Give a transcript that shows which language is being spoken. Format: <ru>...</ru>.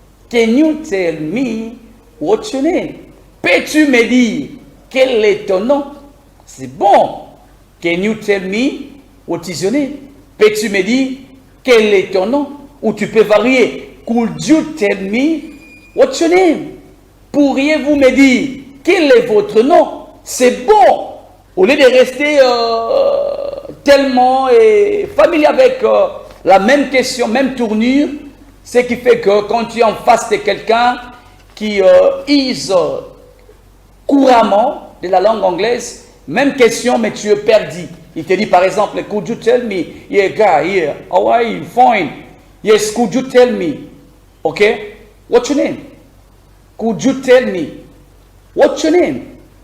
<en>Can you tell me, what's your name?</en> <fr>Peux-tu me dire, quel est ton nom? C'est bon.</fr> <en>Can you tell me, what is your name?</en> <fr>Peux-tu me dire, quel est ton nom? Ou tu peux varier,</fr> <en>could you tell me, what's your name?</en> <fr>Pourriez-vous me dire, quel est votre nom? C'est bon. Au lieu de rester tellement familier avec la même question, même tournure, ce qui fait que quand tu es en face de quelqu'un qui use couramment de la langue anglaise, même question, mais tu es perdu. Il te dit par exemple,</fr> <en>could you tell me, yeah guy, yeah, how are you, fine, yes, could you tell me, okay, what's your name? Could you tell me, what's your name?</en>